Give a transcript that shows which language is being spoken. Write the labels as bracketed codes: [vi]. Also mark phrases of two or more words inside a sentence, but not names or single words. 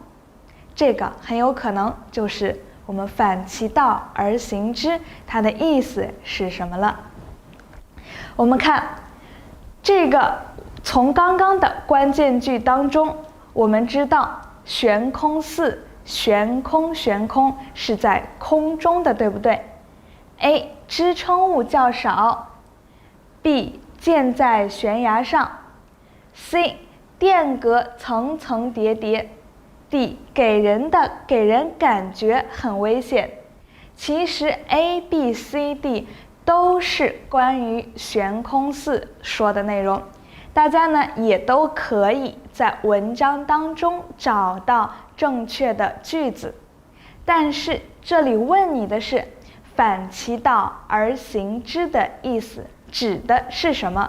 [zh] 這個很有可能就是我們反其道而行之，它的意思是什麼了？我們看這個，從剛剛的關鍵句當中，我們知道悬空寺，懸空是在空中的，對不對？ A. 支撐物較少， B. 建在懸崖上， C. 殿閣層層疊疊， D. 給人感覺很危險。其實 A、B、C、D 都是關於悬空寺說的內容，大家呢也都可以在文章當中找到正確的句子。但是這裡問你的是反其道而行之的意思指的是什麼？